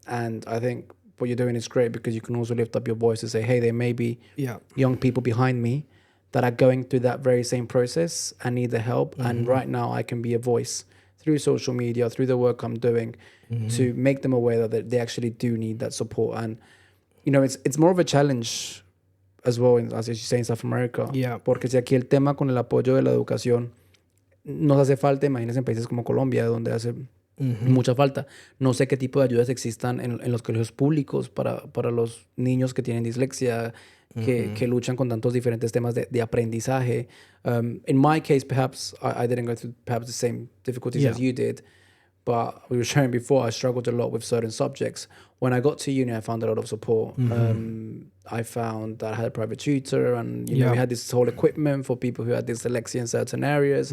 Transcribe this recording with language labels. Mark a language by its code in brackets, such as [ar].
[en] And I think what you're doing is great, because you can also lift up your voice and say, hey, there may be young people behind me that are going through that very same process and need the help. And right now I can be a voice through social media, through the work I'm doing, to make them aware that they actually do need that support. And, you know, it's more of a challenge as well, as you say, in South America. Yeah. [es] Porque si aquí el tema con el apoyo de la educación nos hace falta, imagínense en países como Colombia, donde hace mucha falta. No sé qué tipo de ayudas existan en los colegios públicos para los niños que tienen dislexia, que luchan con tantos diferentes temas de aprendizaje. [en] In my case, perhaps I didn't go through perhaps the same difficulties as you did, but we were sharing before, I struggled a lot with certain subjects. When I got to uni, I found a lot of support. I found that I had a private tutor, and you know, we had this whole equipment for people who had dyslexia in certain areas.